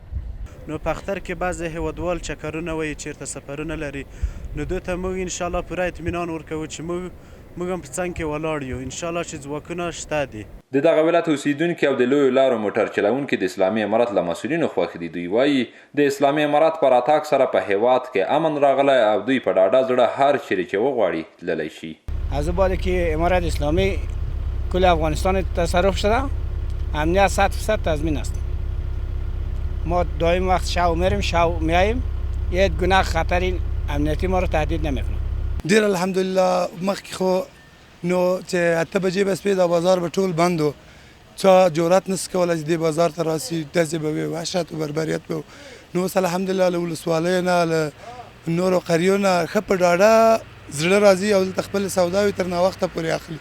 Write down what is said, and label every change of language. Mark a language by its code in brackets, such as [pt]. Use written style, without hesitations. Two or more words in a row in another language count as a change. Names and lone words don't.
[ps] نو په اختر کې بعضې هیوادوال چکرونه وایي چیرته سفرونه لري نو دوی ته موږ انشاءالله پوره اطمینان ورکوو چې موږ هم په څنګ کې ولاړ یو انشاءالله چې ځواکونه شته دي. د دغه ولایت اوسیدونکي او د لویو لارو موټر چلوونکي د اسلامي امارت له مسؤلینو خوښ دي. دوی وایي د اسلامي امارت په راتګ سره په هیواد کې امن راغلی او دوی په ډاډه زړه هر چیرې چې وغواړي تللی شي. [fa] از بعد که امارت اسلامی کل افغانستان تصرف شده امنیت 100% تضمین است. ما دائم وقت شو میریم شو میاییم یک گناه خطر امنیتی ما رو تهدید نمیکنه. [ps] ډیر الحمدلله مخکې خو نو چې 8 بجې بس په بازار به ټول بند و چا جرأت نس کوله چې د بازار ته راسي داسې به وي وحشت او بربریت به نو اوس الحمدلله له ولسوالیو نه له نورو قریو نه ښه په ډاډه زړه راځي او دلته خپل سوداوي تر ناوخته پورې اخلي.